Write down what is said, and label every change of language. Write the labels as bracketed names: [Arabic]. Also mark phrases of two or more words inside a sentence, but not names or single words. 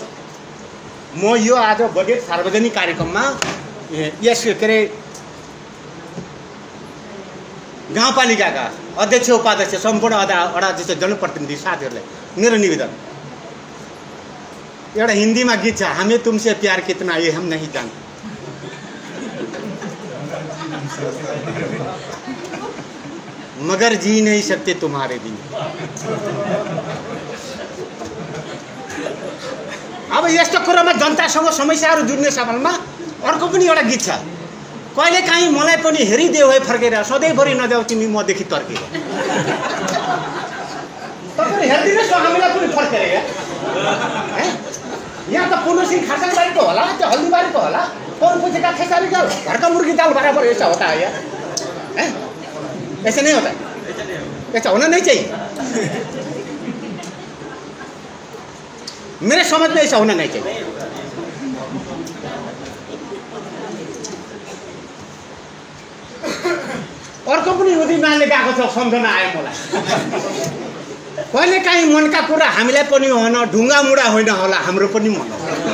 [Nepali] म यो आज बजेट सार्वजनिक कार्यक्रममा यस के अरे गाउँपालिकाका अध्यक्ष उपाध्यक्ष सम्पूर्ण अध्यक्ष जनप्रतिनिधि साथीहरूलाई मेरो निवेदन, एउटा हिन्दीमा गीत छ, [Hindi] हमें तुमसे प्यार कितना ये हम नहीं जानते। मगर जी नहीं सकते तुम्हारे बिना। [Nepali] अब यस्तो कुरामा जनतासँग समस्याहरू जुड्ने सवालमा अर्को पनि एउटा गीत छ, कहिले काहीँ मलाई पनि हेरिदेऊ है फर्केर, सधैँभरि नदेऊ तिमी मदेखि तर्केर। तपाईँले हेरिदिनुहोस् न हामीलाई पनि फर्केर। यहाँ त पुण्य सिंह खारसाङबारीको होला, त्यो हल्दीबारीको होला, पौरपुछेका खेसारीका घरका [Hindi] मुर्गी दाल बराबर ऐसा होता है यार, ऐसा नहीं होता, ऐसा होना नहीं चाहिए। मेरे समझ में ऐसा होना नहीं चाहिए। [Nepali] अर्को पनि उदीमानले गएको छ, सम्झना आयो मलाई। कहिले काहीँ मनका कुरा हामीलाई पनि होइन, ढुङ्गा मुढा होइन होला, हाम्रो पनि मन हो।